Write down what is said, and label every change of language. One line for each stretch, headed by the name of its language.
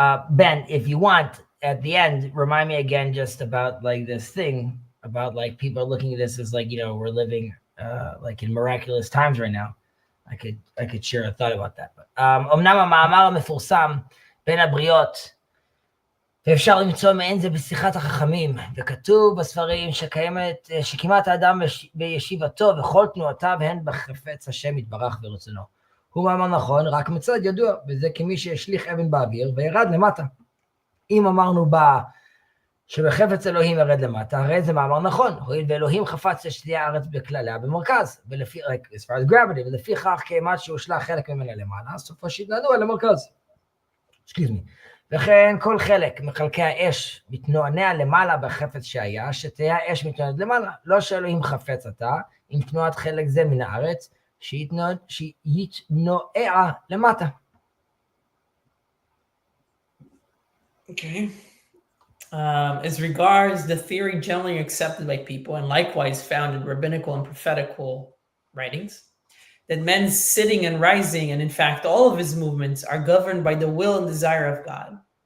English: Ben, if you want, at the end, remind me again just about like this thing about like people are looking at this as like, we're living like in miraculous times right now. I could share a thought about that.
Hebrew: אמנם המאמר המפורסם בין הבריות, ואפשר למצוא מעין זה בשיחת החכמים, וכתוב בספרים שכמעט האדם בישיבתו וכל תנועותיו הן בחפץ השם יתברך ברצונו. הוא מאמר נכון, רק מצד ידוע, וזה כמי שהשליך אבן באוויר וירד למטה. אם אמרנו שבחפץ אלוהים ירד למטה, הרי זה מאמר נכון, הואיל ואלוהים חפץ שתהיה הארץ בכלליה במרכז, ולפי,
English: like, as far as gravity,
Hebrew: ולפי כך כאימת שהושלך חלק ממנה למעלה, סופו שיתנענוע למרכז.
English: excuse me.
Hebrew: וכן כל חלק מחלקי האש מתנוענע למעלה בחפץ שהיה, שתהיה האש מתנוענת למעלה, לא שאלוהים חפץ עתה, עם תנועת חלק זה מן הארץ, שיתנועע למטה.
English: Okay. As regards the theory generally accepted by people and likewise found in rabbinical and prophetical writings, that men's sitting and rising, and in fact all of his movements, are governed by the will and desire of God.